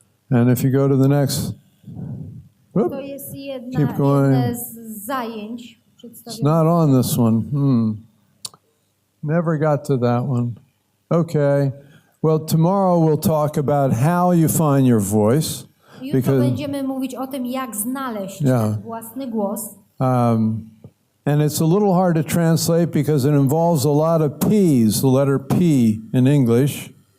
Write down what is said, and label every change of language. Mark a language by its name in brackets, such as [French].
[English] And if you go to the next. [Polish] To jest [English] Keep going. [Polish] jedne z zajęć [English] It's not on this one. Never got to that one. Okay. Well, tomorrow we'll talk about how you find your voice. [Polish] Jutro będziemy mówić o tym, jak znaleźć ten własny głos. [English] And it's a little hard to translate because it involves a lot of P's, the letter P in English.